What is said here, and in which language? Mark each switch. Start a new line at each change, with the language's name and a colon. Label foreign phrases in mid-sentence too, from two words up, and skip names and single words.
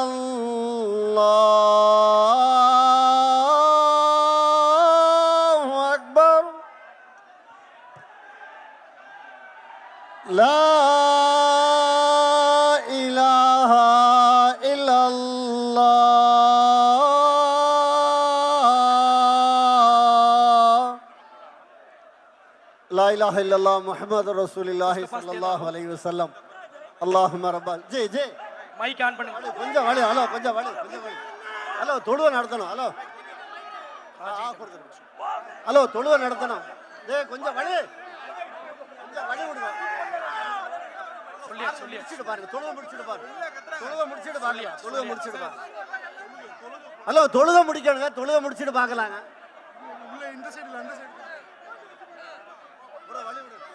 Arabic: الله أكبر لا إله إلا الله لا إله إلا الله محمد رسول الله صلى الله عليه وسلم اللهم رب جي جي
Tamil: மைக் ஆன் பண்ணுங்க. கொஞ்சம் வழி ஹலோ கொஞ்சம் வழி ஹலோ தொழுவ நடத்தணும் ஹலோ ஹலோ தொழுவ நடத்தணும் கொஞ்சம் வழி விடுங்க முடிச்சிட்டு பாருங்க தொழுவ முடிச்சிட்டு பாருங்க ஹலோ தொழுவ முடிக்கணுங்க தொழுவ முடிச்சிட்டு பார்க்கலாங்க உள்ள இந்த சைடுல அந்த சைடு வழி விடுங்க